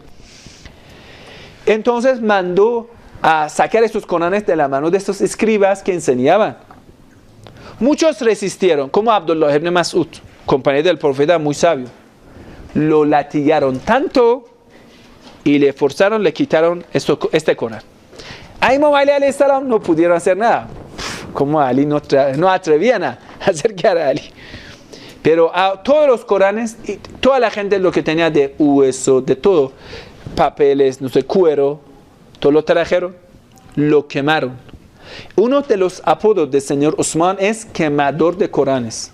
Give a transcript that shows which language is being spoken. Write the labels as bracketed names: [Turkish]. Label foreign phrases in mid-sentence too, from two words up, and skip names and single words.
[Spanish] Entonces mandó a sacar estos Coranes de la mano de estos escribas que enseñaban. Muchos resistieron, como Abdullah ibn Mas'ud, compañero del profeta muy sabio. Lo latigaron tanto y le forzaron, le quitaron este Corán. A Imam Ali [Arabic] عليه السلام [Spanish] no pudieron hacer nada. Como Ali no atrevían a acercar a Ali. Pero a todos los Coranes, y toda la gente lo que tenía de hueso, de todo, papeles, no sé, cuero, todo lo trajeron, lo quemaron. Uno de los apodos del señor Usman es quemador de Coranes.